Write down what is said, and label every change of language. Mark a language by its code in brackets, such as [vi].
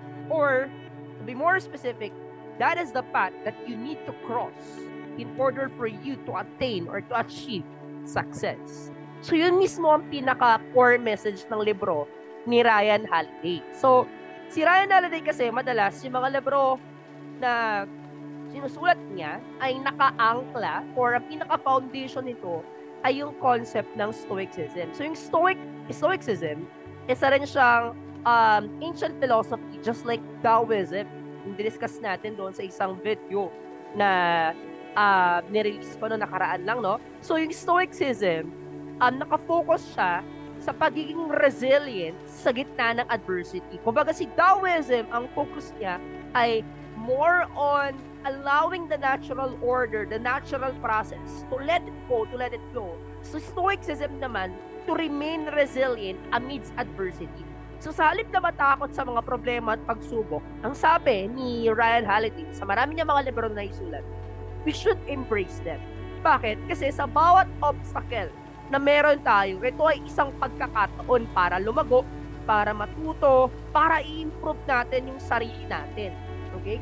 [en] Or, to be more specific, that is the path that you need to cross in order for you to attain or to achieve success. [tl] So, yun mismo ang pinaka-core message ng libro ni Ryan Holiday. So, si Ryan Holiday kasi madalas yung mga libro na sinusulat niya ay naka-angkla or ang pinaka-foundation nito ay yung concept ng Stoicism. So, yung Stoicism, isa rin siyang ancient philosophy [en] just like Taoism. [tl] Yung discuss natin doon sa isang video na nirelease ko noong nakaraan lang, no? So, yung Stoicism, nakafocus siya sa pagiging resilient sa gitna ng adversity. Kumbaga si Taoism, ang focus niya ay [en] more on allowing the natural order, the natural process to let it go, to let it flow. So Stoicism naman, to remain resilient amidst adversity. [tl] So sa halip na matakot sa mga problema at pagsubok, ang sabi ni Ryan Holiday sa marami niya mga libro na isulat, [en] we should embrace them. [tl] Bakit? Kasi sa bawat obstacle na meron tayo, ito ay isang pagkakataon para lumago, para matuto, para i-improve natin yung sarili natin. Okay?